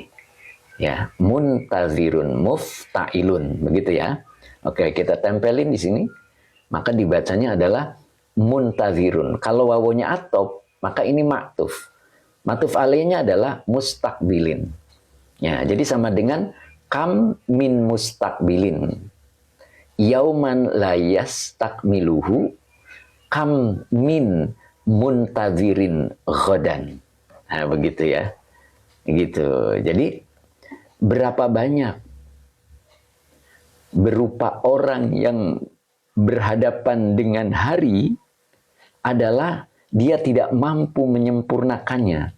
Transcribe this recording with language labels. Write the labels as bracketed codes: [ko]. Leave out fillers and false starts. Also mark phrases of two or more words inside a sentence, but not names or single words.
[id] Ya, [ar] منتظرون مفتعل, [id] begitu ya. Oke, kita tempelin di sini. Maka dibacanya adalah muntazirun. Kalau wawonya atop, maka ini maktuf. Matuf alaihnya adalah mustaqbilin. Ya, jadi sama dengan [ar] كم من مستقبلين. يوما لا يستكمله كم من منتظرين غدا. [id] Nah, begitu ya. Gitu. Jadi berapa banyak berupa orang yang berhadapan dengan hari adalah dia tidak mampu menyempurnakannya.